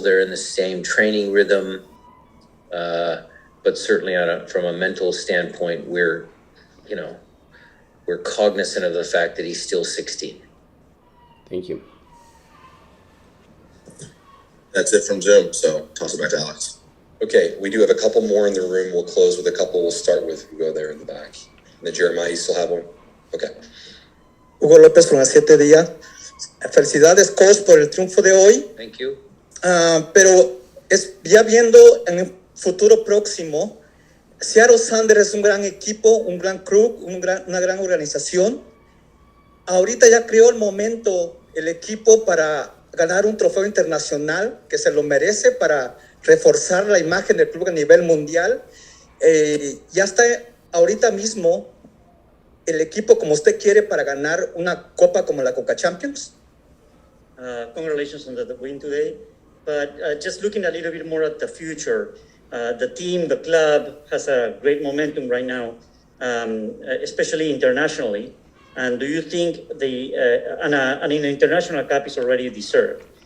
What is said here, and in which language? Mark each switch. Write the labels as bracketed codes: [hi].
[en] They're in the same training rhythm, but certainly from a mental standpoint, we're cognizant of the fact that he's still 16. Thank you. That's it from Zoom, so toss it back to Alex. Okay, we do have a couple more in the room. We'll close with a couple. We'll start with Hugo there in the back. And then Jeremiah, you still have one? Okay. [es] Hugo López con las 7 días. Felicidades, coach, por el triunfo de hoy. [en] Thank you. [es] Pero ya viendo en el futuro próximo, Seattle Sounders es un gran equipo, un gran crew, una gran organización. Ahorita ya creó el momento el equipo para ganar un trofeo internacional que se lo merece, para reforzar la imagen del club a nivel mundial. Ya está ahorita mismo el equipo como usted quiere para ganar una copa como la Conca Champions. [en] Congratulations on the win today, but just looking a little bit more at the future, the team, the club has a great momentum right now, especially internationally. And do you think an international cup is already deserved?